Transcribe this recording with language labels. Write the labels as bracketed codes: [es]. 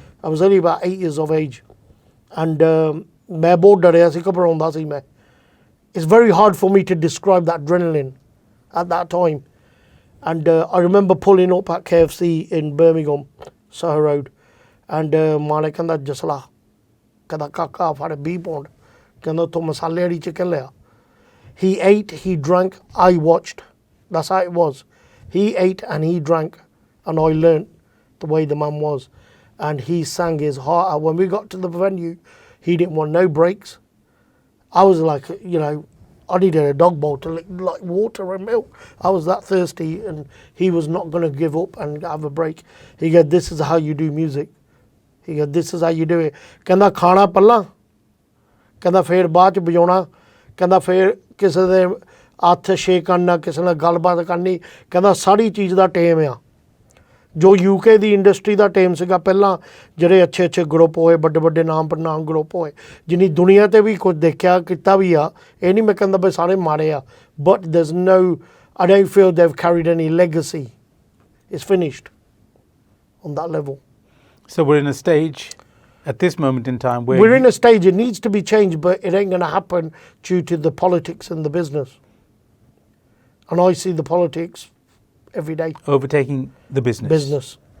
[en] I was only about 8 years of age and [pa] ਮੈਂ ਬਹੁਤ ਡਰਿਆ ਸੀ ਘਬਰਾਉਂਦਾ ਸੀ ਮੈਂ [en] it's very hard for me to describe that adrenaline at that time And I remember pulling up at KFC in Birmingham, Soho Road, and [pa] ਮਾਲੇ ਕਹਿੰਦਾ ਜਸਲਾ ਕਹਿੰਦਾ ਕਾਕਾ ਫੜ 20 pound ਕਹਿੰਦਾ ਉੱਥੋਂ ਮਸਾਲੇ ਵਾਲੀ ਚਿਕਨ ਲਿਆ. [en] He ate, he drank, I watched. That's how it was. He ate and he drank, and I learnt the way the man was. And he sang his heart out. When we got to the venue, he didn't want no breaks. I was like, you know, I needed a dog bowl to lick like water and milk. I was that thirsty, and he was not going to give up and have a break. He said, this is how you do music. He said, this is how you do it. [pa] ਕਹਿੰਦਾ ਖਾਣਾ ਪੱਲਾ ਕਹਿੰਦਾ ਫੇਰ ਬਾਅਦ ਚ ਵਜਾਉਣਾ ਕਹਿੰਦਾ ਫੇਰ ਕਿਸੇ ਦੇ ਹੱਥ ਸ਼ੇਕ ਕਰਨਾ ਕਿਸੇ ਨਾਲ ਗੱਲਬਾਤ ਕਰਨੀ ਕਹਿੰਦਾ ਸਾਰੀ ਚੀਜ਼ ਦਾ ਟਾਈਮ ਆ. ਜੋ UK ਦੀ ਇੰਡਸਟਰੀ ਦਾ ਟਾਈਮ ਸੀਗਾ ਪਹਿਲਾਂ ਜਿਹੜੇ ਅੱਛੇ ਅੱਛੇ ਗਰੁੱਪ ਹੋਏ ਵੱਡੇ ਵੱਡੇ ਨਾਮ ਪ੍ਰਨਾਮ ਗਰੁੱਪ ਹੋਏ ਜਿੰਨੀ ਦੁਨੀਆ 'ਤੇ ਵੀ ਕੁਝ ਦੇਖਿਆ ਕੀਤਾ ਵੀ ਆ ਇਹ ਨਹੀਂ ਮੈਂ ਕਹਿੰਦਾ ਵੀ ਸਾਰੇ ਮਾੜੇ ਆ [en] But there's no I don't feel they've carried any legacy. It's finished on that level. So we're in a stage at this moment in time where we're in a stage it needs to be changed but it ain't going to happen due to the politics and the business. And I see the politics every day. Overtaking the business.